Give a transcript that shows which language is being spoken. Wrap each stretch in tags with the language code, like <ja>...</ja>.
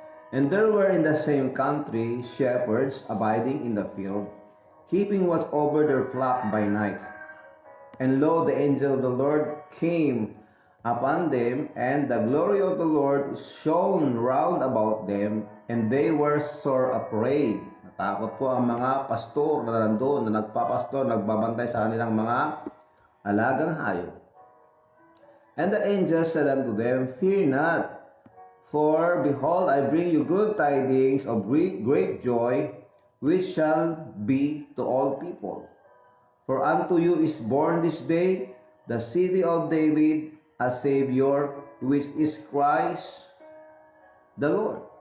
<en>And there were in the same country shepherds abiding in the field, keeping watch over their flock by night. And lo, the angel of the Lord came upon them, and the glory of the Lord shone round about them, and they were sore afraid.</en> <tl>Natakot po ang mga pastor na nandoon, na nagpapastor, nagbabantay sa kanilang mga alagang hayop.</tl> <en>And the angel said unto them, Fear not, for behold, I bring you good tidings of great joy, which shall be to all people. For unto you is born this day the city of David a Savior, which is Christ the Lord.</en>